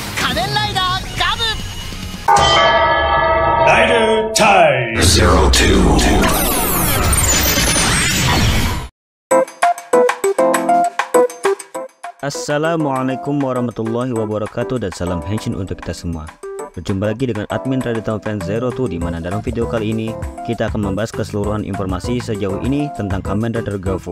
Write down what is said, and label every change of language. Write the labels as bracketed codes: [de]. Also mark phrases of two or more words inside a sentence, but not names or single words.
[ja] 仮面ライダーガブ。ライダータイム02。 [ar] السلام عليكم ورحمة الله وبركاته [id] dan salam henshin untuk kita semua. Berjumpa lagi dengan admin Raditama Fans 02, di mana dalam video kali ini kita akan membahas keseluruhan informasi sejauh ini tentang Kamen Rider GAFU.